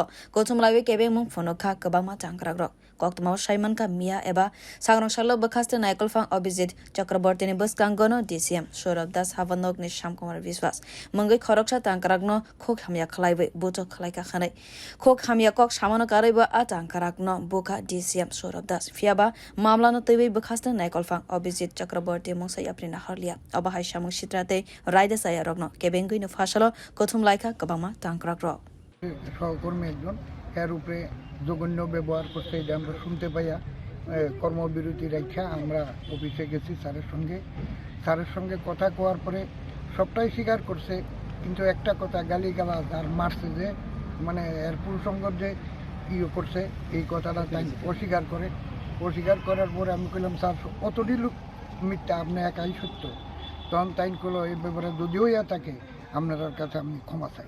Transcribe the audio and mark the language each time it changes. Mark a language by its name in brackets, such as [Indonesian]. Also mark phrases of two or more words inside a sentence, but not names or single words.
[Kok Borok] kochumlawi kebengmung phunukgwi kwbangma tangkrak rok koktmao saimanka mia eba sangrongshalo bwkhaste naikulphang Abhijit Chakrabortini bwskangono DCM Saurabh Das haba nogni Shamkumar Biswas mungwi khoroksa tangkrakno khok hamya khlaiwi bujak khlaika khanai khok hamya kok samano karaibo a tangkrakno buka DCM Saurabh Das fiaba mamlano twiwi bwkhaste naikulphang Abhijit Chakraborti mungsai aprina harlia abahai samung sitrate raida saya rogno kebengwi no fashalo kothum laika kwbangma tangkrak rok [Bangla] সহকর্মী একজন এর উপরে জঘন্য ব্যবহার করছে এটা আমরা শুনতে পাইয়া কর্মবিরতি রেখা আমরা অফিসে গেছি স্যারের সঙ্গে কথা কোয়ার পরে সবটাই স্বীকার করছে কিন্তু একটা কথা গালিগালাজ আর মারছে যে মানে এর প্রসঙ্গ যে করছে এই কথাটা তাই অস্বীকার করার পরে আমি কইলাম স্যার অতটি লোক মিথ্যা আপনি একাই সত্য তখন তাই কলো এই ব্যাপারে যদিও ইয়া থাকে আপনার কাছে আমি ক্ষমা চাই।